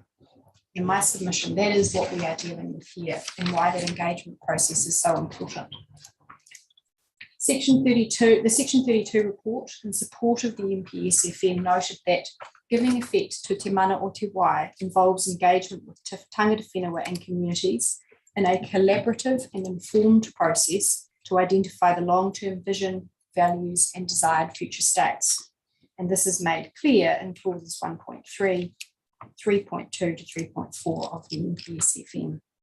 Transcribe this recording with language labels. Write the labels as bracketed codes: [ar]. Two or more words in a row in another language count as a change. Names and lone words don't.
[en] In my submission, that is what we are dealing with here and why that engagement process is so important. Section 32, the Section 32 report in support of the MPSFM noted that giving effect to [mi] Te Mana o Te Wai [en] involves engagement with [mi] tangata whenua [en] and communities in a collaborative and informed process to identify the long-term vision, values, and desired future states. And this is made clear in clauses 1.3, 3.2 to 3.4 of the MPSFM.